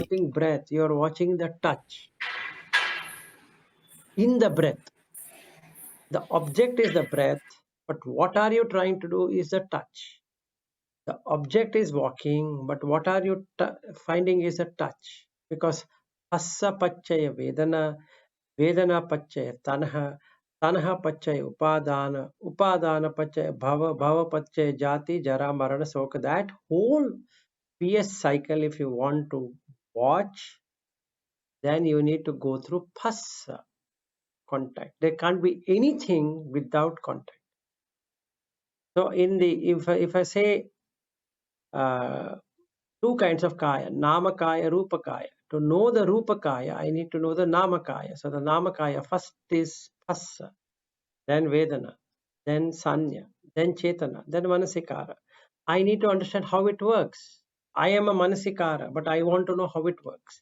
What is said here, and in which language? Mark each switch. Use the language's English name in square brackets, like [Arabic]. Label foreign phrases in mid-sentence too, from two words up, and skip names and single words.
[English] watching breath, you're watching the touch in the breath. The object is the breath, but what are you trying to do is the touch. The object is walking, but what are you finding is a touch. [Pali] Because assa pachaya vedana, vedana pachaya tanha, tanha pachaya upadana, upadana pachaya bhava, bhava pachaya jati, jara, marana, soka. [English] That whole PS cycle, if you want to watch, then you need to go through phassa, contact. There can't be anything without contact. So in the if I say two kinds of kaya, [Pali] namakaya, rupakaya. [English] To know the rupakaya, I need to know the namakaya. So the namakaya first is phassa, then vedana, then sanya, then chetana, then manasikara. I need to understand how it works. I am a manasikara, but I want to know how it works.